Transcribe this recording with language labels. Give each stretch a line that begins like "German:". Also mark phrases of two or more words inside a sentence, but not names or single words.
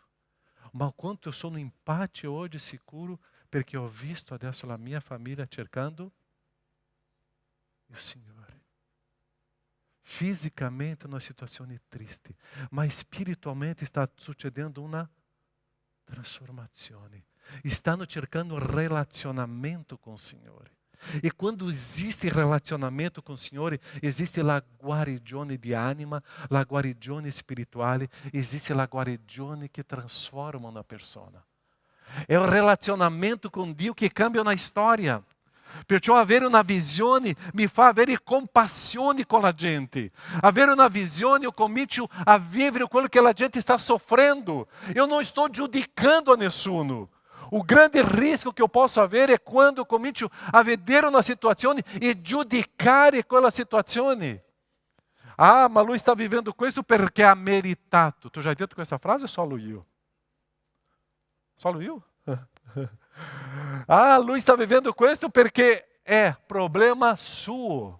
Italian: Ma
Portuguese: o quanto eu
Italian: sono in pace hoje, sicuro, perché ho visto adesso la mia famiglia cercando il Signore. Fisicamente una situazione triste, ma spiritualmente sta succedendo una trasformazione. Stanno cercando un relazionamento
Portuguese: com o
Italian: Signore. E quando
Portuguese: existe relacionamento com o
Italian: Signore, existe la guarigione di anima, la guarigione spirituale, existe la guarigione che transforma una persona. È un relazionamento con Dio che cambia una storia. Perciò avere una visione mi fa avere compassione con la gente. Avere una visione, eu comincio a vivere quello che la gente sta soffrendo.
Portuguese: Eu não estou
Italian: giudicando a nessuno.
Portuguese: O grande risco que eu posso
Italian: avere è quando eu comincio a vedere una situazione e giudicare quella situazione. Ah, ma lui sta vivendo questo perché ha meritato. Tu já hai detto questa frase ou solo io? Solo io? Ah, lui sta vivendo questo perché è problema suo.